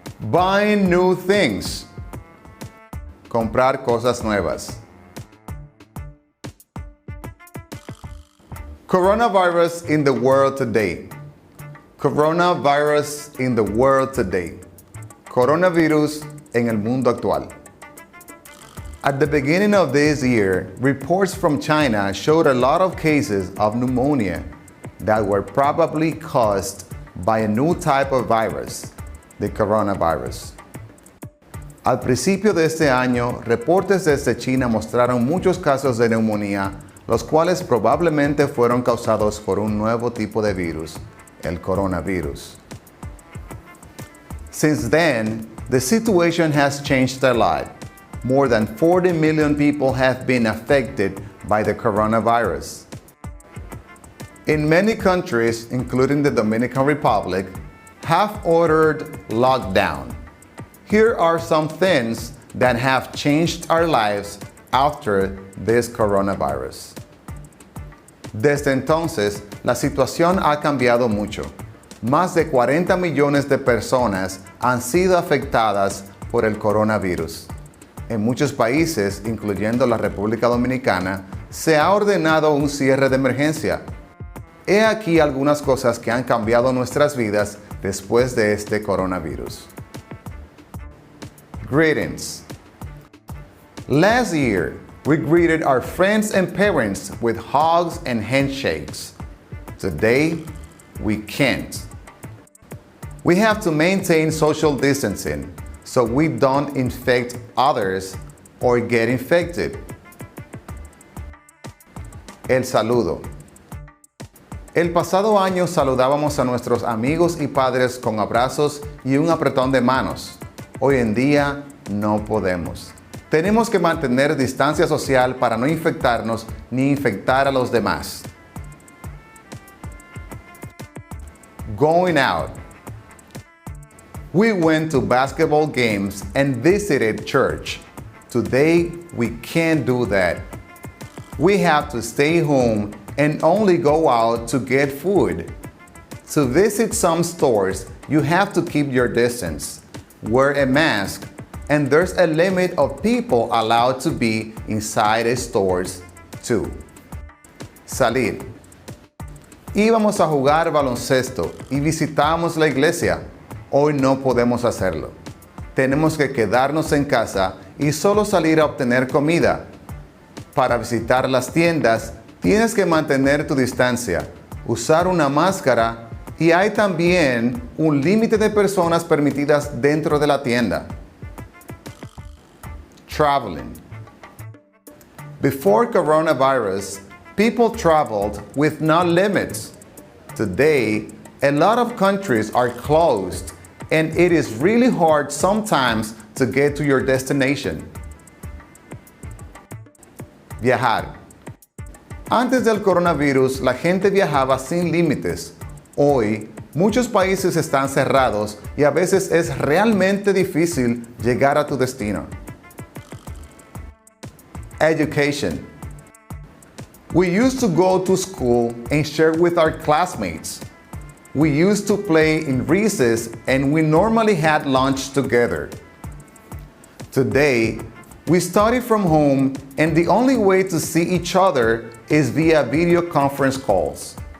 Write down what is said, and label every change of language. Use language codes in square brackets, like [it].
[en] Buying new things. [es] Comprar cosas nuevas. [en] Coronavirus in the world today. Coronavirus in the world today. [es] Coronavirus en el mundo actual. [en] At the beginning of this year, reports from China showed a lot of cases of pneumonia that were probably caused by a new type of virus, the coronavirus. [es] Al principio de este año, reportes desde China mostraron muchos casos de neumonía, los cuales probablemente fueron causados por un nuevo tipo de virus, el coronavirus. [en] Since then, the situation has changed a lot. More than 40 million people have been affected by the coronavirus. In many countries, including the Dominican Republic, have ordered lockdown. Here are some things that have changed our lives after this coronavirus. [es] Desde entonces, la situación ha cambiado mucho. Más de 40 millones de personas han sido afectadas por el coronavirus. En muchos países, incluyendo la República Dominicana, se ha ordenado un cierre de emergencia. He aquí algunas cosas que han cambiado nuestras vidas después de este coronavirus. [en] Greetings. Last year, we greeted our friends and parents with hugs and handshakes. Today, we can't. We have to maintain social distancing so we don't infect others or get infected. [es] El saludo. El pasado año saludábamos a nuestros amigos y padres con abrazos y un apretón de manos. Hoy en día no podemos. Tenemos que mantener distancia social para no infectarnos ni infectar a los demás. [en] Going out. We went to basketball games and visited church. Today, we can't do that. We have to stay home and only go out to get food. To visit some stores, you have to keep your distance, wear a mask, and there's a limit of people allowed to be inside the stores too. [es] Salir. Íbamos a jugar baloncesto y visitamos la iglesia. Hoy no podemos hacerlo. Tenemos que quedarnos en casa y solo salir a obtener comida. Para visitar las tiendas, tienes que mantener tu distancia, usar una máscara y hay también un límite de personas permitidas dentro de la tienda. [en] Traveling. Before coronavirus, people traveled with no limits. Today, a lot of countries are closed and it is really hard sometimes to get to your destination. [es] Viajar. Antes del coronavirus, la gente viajaba sin límites. Hoy, muchos países están cerrados y a veces es realmente difícil llegar a tu destino. [en] Education. We used to go to school and share with our classmates. We used to play in recess and we normally had lunch together. Today, we study from home and the only way to see each other is via video conference calls.